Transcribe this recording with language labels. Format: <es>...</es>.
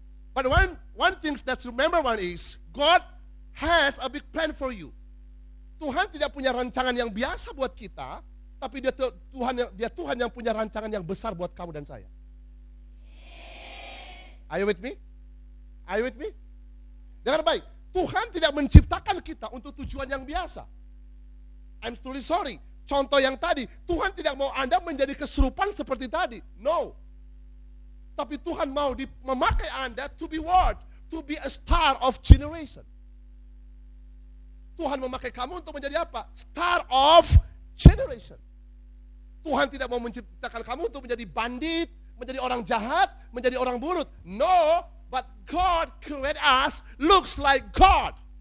<en>But one thing that's remember one is God has a big plan for you.</en> <id>Tuhan tidak punya rancangan yang biasa buat kita, tapi dia Tuhan yang punya rancangan yang besar buat kamu dan saya.</id> <en>Are you with me?</en> <id>Dengar baik, Tuhan tidak menciptakan kita untuk tujuan yang biasa.</id> <en>I'm truly sorry.</en> <id>Contoh yang tadi, Tuhan tidak mau Anda menjadi kesurupan seperti tadi. No. Tapi Tuhan mau memakai Anda</id> <en>to be what? To be a star of generation.</en> <id>Tuhan memakai kamu untuk menjadi apa?</id> <en>Star of generation.</en> <id>Tuhan tidak mau menciptakan kamu untuk menjadi bandit, menjadi orang jahat, menjadi orang buruk.</id> <en>No, but God create us looks like God.</en>